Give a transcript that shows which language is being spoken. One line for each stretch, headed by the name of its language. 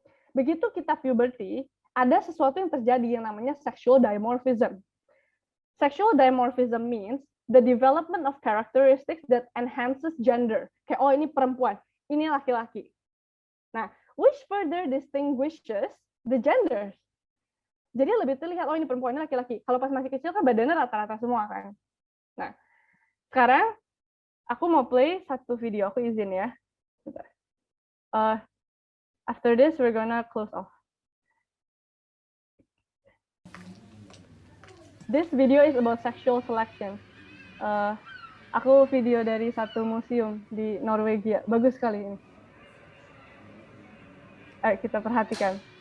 Indonesian: Begitu kita puberty, ada sesuatu yang terjadi yang namanya sexual dimorphism.
English: Sexual dimorphism means the development of characteristics that enhances gender.
Indonesian: Kayak, oh ini perempuan, ini laki-laki.
English: Nah, which further distinguishes the genders.
Indonesian: Jadi lebih terlihat, oh ini perempuan, ini laki-laki. Kalau pas masih kecil kan badannya rata-rata semua kan. Nah, sekarang aku mau play satu video, aku izin ya.
English: After this, we're gonna close off. This video is about sexual selection.
Indonesian: Aku video dari satu museum di Norwegia. Bagus sekali ini. Ayo kita perhatikan.